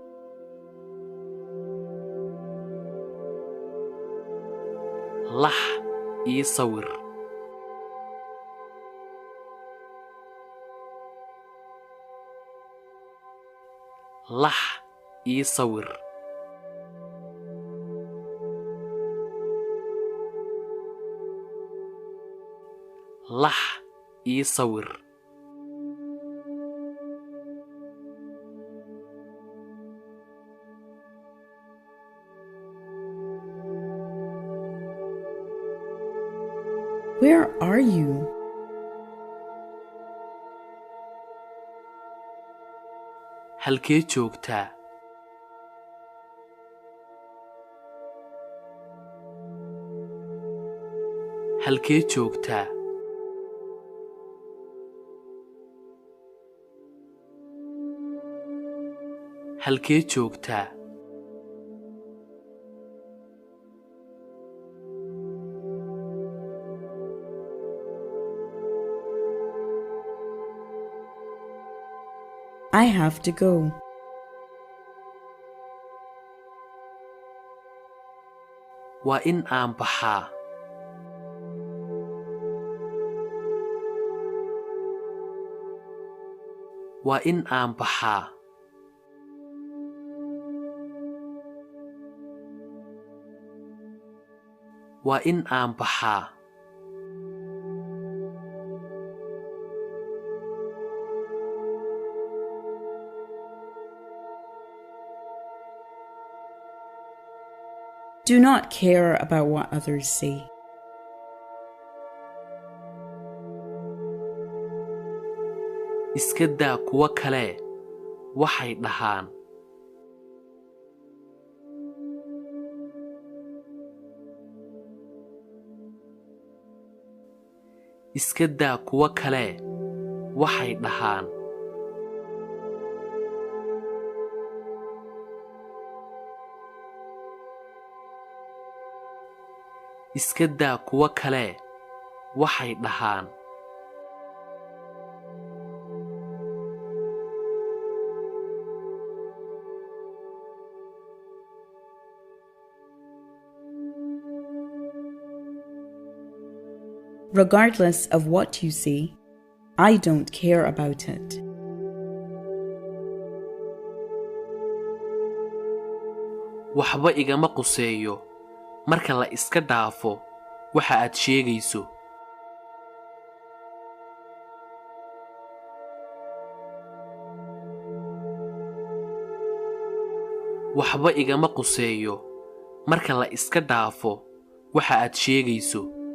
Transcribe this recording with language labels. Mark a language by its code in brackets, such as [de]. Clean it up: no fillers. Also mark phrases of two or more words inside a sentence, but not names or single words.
[so] lax ii sawir lax ii sawir lax ii sawir [en] Where are you? [so] halkee joogtaa halkee joogtaa halkee joogtaa [en] I have to go. [so] waa in aan baxaa waa in aan baxaa waa in aan baxaa [en] Do not care about what others say. [so] iska daa kuwa kale waxay dhahaan iska daa kuwa kale waxay dhahaan iska daa kuwa kale waxay dhahaan [en] Regardless of what you say, I don't care about it. [so] waxba igama quseeyo marka la iska dhaafo waxa aad sheegayso waxba igama quseeyo marka la iska dhaafo waxa aad sheegayso